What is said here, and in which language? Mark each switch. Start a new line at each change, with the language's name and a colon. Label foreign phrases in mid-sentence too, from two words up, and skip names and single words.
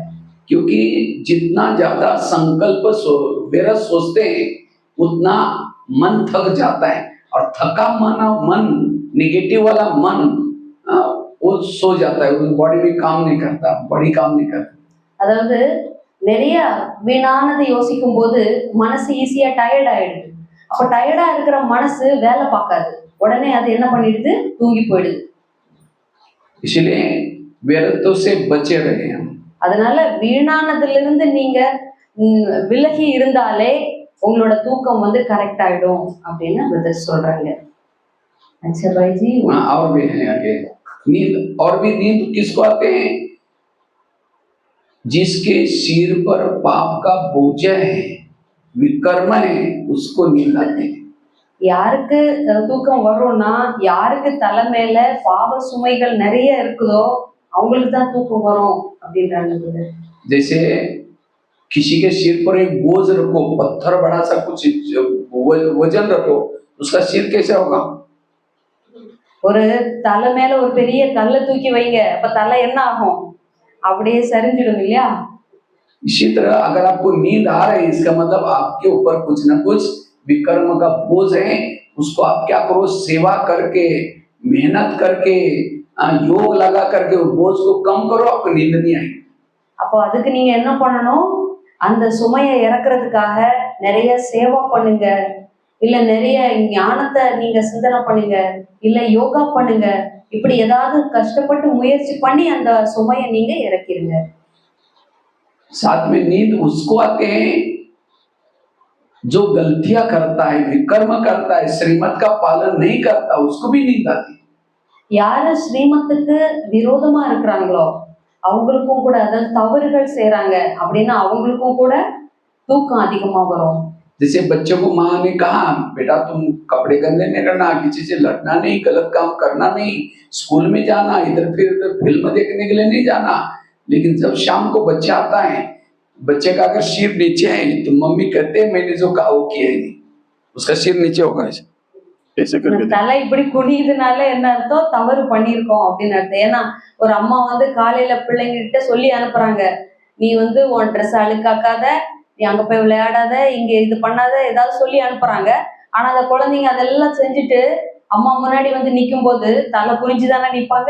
Hindi: क्योंकि जितना ज्यादा संकल्प बेरस सोचते हैं उतना मन थक जाता है, और थका मन, निगेटिव वाला मन वो सो जाता है, बॉडी में काम नहीं करता, बॉडी काम नहीं करता।
Tamil: அதாவது நிறைய வீணானதை யோசிக்கும் போது மனசு ஈஸியா டயர்ட் ஆயிடுது. அப்ப டயர்டா இருக்கிற மனசு வேலை பார்க்காது, உடனே அது என்ன பண்ணிடுது, தூங்கி போயிடுது.
Hindi: इसलिए व्यर्थों से बचे रहे हम।
Tamil: அதனால வீணானதுல இருந்து நீங்க விலகி இருந்தாலே உங்களோட தூக்கம் கரெக்ட் ஆயிடும் அப்படின்னு பிரதர் சொல்றாங்க.
Hindi: अच्छा भाई जी, और भी है आगे नींद, और भी नींद किसको आते हैं, जिसके सिर पर पाप का बोझ है, विकर्म है, उसको नींद आते हैं।
Tamil: யாருக்கு தூக்கம் வரும்னா, யாருக்கு தலை மேல பாவ சுமைகள் நிறைய இருக்குதோ அவங்களுக்கு தான் தூக்கம் வரும் அப்படின்றாங்க.
Hindi: जैसे किसी के सिर पर एक बोझ रखो, पत्थर बड़ा सा कुछ वजन रखो, उसका सिर कैसे होगा?
Tamil: ஒரு தலை மேல ஒரு பெரிய கல்லை தூக்கி வைங்க, அப்ப தலை என்ன ஆகும், அப்படியே சரிஞ்சிடும் இல்லையா?
Hindi: इसी तरह अगर आपको नींद आ रही है, इसका मतलब आपके ऊपर कुछ ना कुछ विकर्म का बोझ है। उसको आप क्या करो, सेवा करके, मेहनत करके, योग लगा करके वो बोझ को कम करो, आपको नींद नहीं आएगी।
Tamil: அப்போ அதுக்கு நீங்க என்ன பண்ணணும், அந்த சுமையை இறக்குறதுக்காக நிறைய சேவா பண்ணுங்க, இல்ல நிறைய ஞானத்தை நீங்க சிந்தனை பண்ணுங்க, இல்ல யோகா பண்ணுங்க. இப்படி ஏதாவது கஷ்டப்பட்டு முயற்சி பண்ணி அந்த சுமையை நீங்க இறக்கிருங்க.
Hindi: साथ में नींद उसको आते हैं जो गलतियां करता है, विकर्म करता है, श्रीमत का पालन नहीं करता, उसको भी नींद आती है।
Tamil: யாரு ஸ்ரீமத்துக்கு விரோதமா இருக்கிறாங்களோ அவங்களுக்கும் கூட, அதாவது தவறுகள் செய்றாங்க அப்படின்னா அவங்களுக்கும் கூட தூக்கம் அதிகமா வரும்.
Hindi: जैसे बच्चों को माँ ने कहा, बेटा तुम कपड़े गंदे नहीं करना, किसी से लड़ना नहीं, गलत काम करना नहीं, स्कूल में जाना, इधर फिर इधर फिल्म देखने के लिए नहीं जाना। लेकिन जब शाम को बच्चा आता है, बच्चे का अगर सिर नीचे है तो मम्मी कहते हैं मैंने जो कहा वो किया ही नहीं, उसका सिर नीचे होगा ऐसे ऐसे करके।
Tamil: தலை இப்படி குனியுதுனால என்ன அர்த்தம், தவறு பண்ணியிருக்கோம் அப்படின்னு அர்த்தம். ஏன்னா ஒரு அம்மா வந்து காலையில பிள்ளைங்ககிட்ட சொல்லி அனுப்புறாங்க, நீ வந்து உன் ட்ரெஸ் அழுக்காக்காத, நீ அங்க போய் விளையாடாத, இங்க இது பண்ணாத, ஏதாவது சொல்லி அனுப்புறாங்க. ஆனா அந்த குழந்தைங்க அதெல்லாம் செஞ்சுட்டு அம்மா முன்னாடி வந்து நிற்கும் போது தலை குனிஞ்சுதானே நிற்பாங்க.